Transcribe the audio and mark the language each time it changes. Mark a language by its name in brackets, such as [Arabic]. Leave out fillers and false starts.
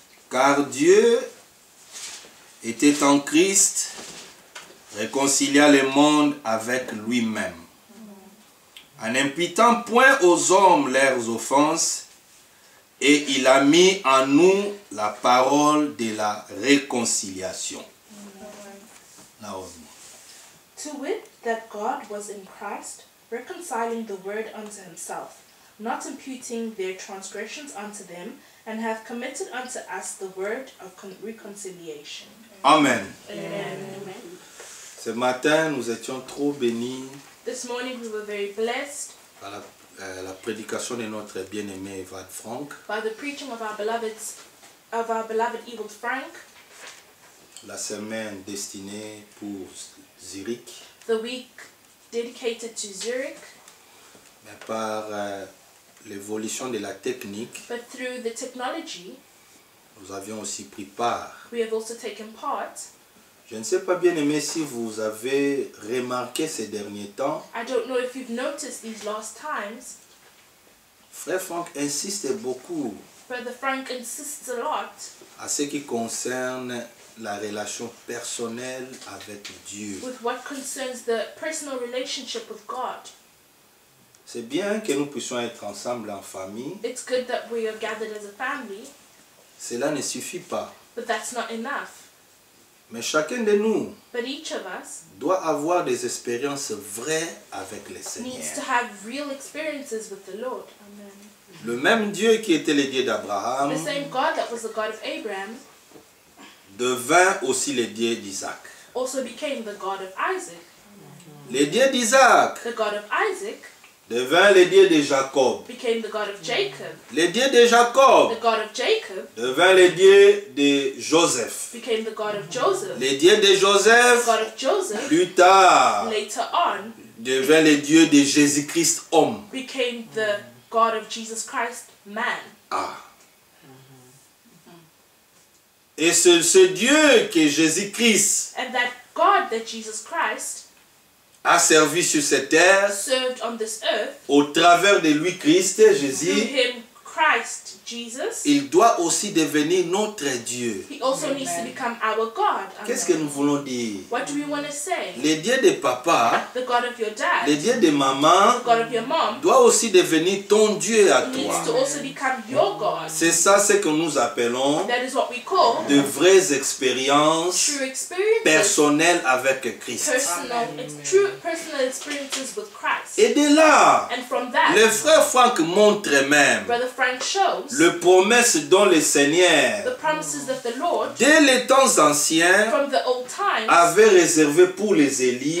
[French] Car Dieu était en Christ, réconcilia le monde avec lui-même, en n'imputant point aux hommes leurs offenses, et il a mis en nous la parole de la réconciliation. Naomi. [English] To wit, that God was in Christ, reconciling the world unto himself, not imputing their transgressions unto them, and hath committed unto us the word of reconciliation. Amen. Amen. [French] Ce matin, nous étions trop bénis [English] This morning we were very blessed [French] par la prédication de notre bien-aimé Evald Frank, [English] by the preaching of our beloved Evald Frank, [French] la semaine destinée pour Zurich, [English] the week dedicated to Zurich, [French] mais par l'évolution de la technique, [English] but through the technology [French] nous avions aussi pris part. [English] we have also taken part. [French] Je ne sais pas, bien-aimé, si vous avez remarqué ces derniers temps, [English] I don't know if you've noticed these last times, [French] Frère Frank insiste beaucoup [English] Brother Frank insists a lot [French] à ce qui concerne la relation personnelle avec Dieu. [English] with what concerns the personal relationship with God. [French] C'est bien que nous puissions être ensemble en famille. [English] It's good that we are gathered as a family, [French] Cela ne suffit pas. [English] but that's not enough. [French] Mais chacun de nous [English] But each of us [French] doit avoir des expériences vraies avec le [English] needs to [French] Seigneur. [English] have real experiences with the Lord. Amen. [French] Le même Dieu qui était le Dieu d'Abraham [English] The same God that was the God of Abraham [French] devint aussi le Dieu d'Isaac. [English] also became the God of Isaac. [French] Le Dieu d'Isaac [English] The God of Isaac [French] devint le Dieu de Jacob. [English] became the God of Jacob. [French] Le Dieu de Jacob [English] The God of Jacob [French] devint le Dieu de Joseph. [English] became the God of Joseph. [French] Le Dieu de [English] The [French] Joseph, [English] God of Joseph [French] plus tard, [English] later on [French] devint le Dieu de Jésus-Christ homme. [English] became the God of Jesus Christ, man. Ah. [French] Et c'est ce Dieu que Jésus-Christ [English] And that God that Jesus Christ [French] a servi sur cette terre, [English] served on this earth, [French] au travers de lui, Christ, [English] through [French] Jésus, [English] him, Christ, Jesus, [French] il doit aussi devenir notre Dieu. [English] he also needs to become our God. [French] Qu'est-ce que nous voulons dire? [English] What do we want to say? [French] Le Dieu de papa, [English] The God of your dad, [French] le Dieu de maman, [English] the God of your mom, [French] doit aussi devenir ton Dieu à [English] needs to [French] toi. [English] also become your God. [French] C'est ça ce que nous appelons [English] That is what we call [French] de vraies expériences [English] true experiences, [French] personnelles avec Christ. [English] true personal experiences with Christ. [French] Et de là, [English] And from that, [French] le frère Franck montre même [English] Brother Frank shows [French] le promesse dont le [English] the [French] Seigneur, [English] promises that the Lord, [French] dès les temps anciens, [English] from the old times, [French] avait réservé pour les Élis,